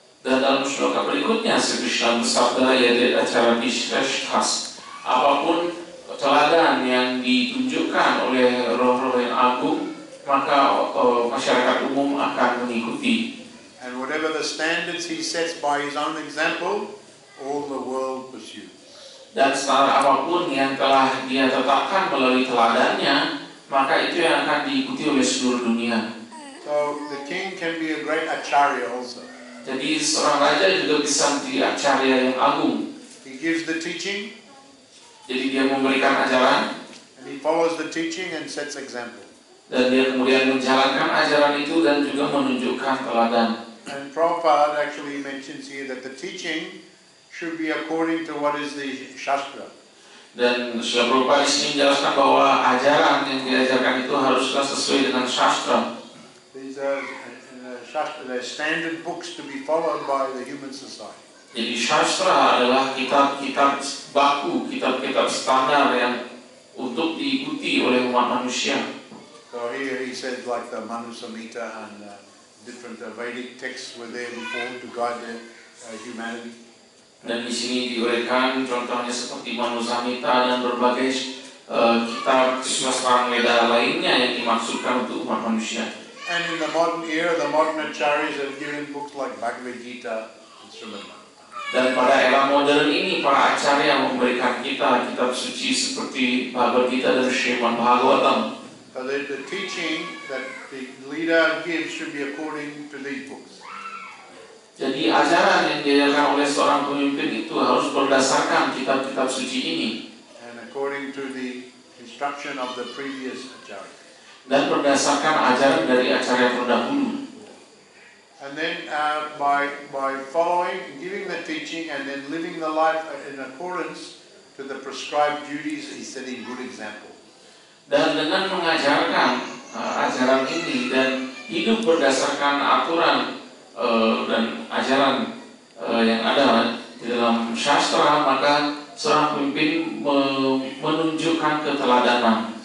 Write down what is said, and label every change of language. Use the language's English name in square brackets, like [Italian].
[Indonesian] Dan dalam sloka berikutnya, Sri Krishna bersabda, [Sanskrit] Yad Yadacharati Shreshtas. [Indonesian] Apapun teladan yang ditunjukkan oleh roh-roh yang agung, maka masyarakat umum akan mengikuti. [English] And whatever the standards he sets by his own example, all the world pursues. [Indonesian] Dan standar apapun yang telah dia tetapkan melalui teladannya, maka itu yang akan diikuti oleh seluruh dunia. [English] So the king can be a great acharya also. [Indonesian] Jadi seorang raja juga bisa menjadi acarya yang agung. [English] He gives the teaching, [Indonesian] Jadi dia memberikan ajaran, [English] and he follows the teaching and sets example. [Indonesian] dan dia kemudian menjalankan ajaran itu dan juga menunjukkan teladan. [English] And Prabhupada actually mentions here that the teaching should be according to what is the Shastra. [Indonesian] Dan Srila Prabhupada di sini menjelaskan bahwa ajaran yang diajarkan itu haruslah sesuai dengan sastra. [English] These are they're standard books to be followed by the human society. [Indonesian] Jadi sastra adalah kitab-kitab baku, kitab-kitab standar yang untuk diikuti oleh umat manusia. [English] So here he says like the Manu Samhita and different Vedic texts were there before to guide the humanity. [Indonesian] Dan di sini diuraikan contohnya seperti Manu Samhita dan berbagai kitab kesusastraan Weda lainnya yang dimaksudkan untuk umat manusia. [English] And in the modern era, the modern acharyas have given books like Bhagavad Gita and Srimad Bhagavatam. [Indonesian] Dan pada era modern ini para acarya memberikan kita kitab suci seperti Bhagavad Gita dan Srimad Bhagavatam. [English] So the teaching that the leader gives should be according to these books. [Indonesian] Jadi ajaran yang diajarkan oleh seorang pemimpin itu harus berdasarkan kitab-kitab suci ini. [English] And according to the instruction of the previous acharya. [Indonesian] Dan berdasarkan ajaran dari acarya terdahulu. [English] And then by following, giving the teaching, and then living the life in accordance to the prescribed duties, he's setting good example. [Indonesian] Dan dengan mengajarkan ajaran ini dan hidup berdasarkan aturan dan ajaran yang ada di dalam sastra, maka seorang pemimpin menunjukkan keteladanan.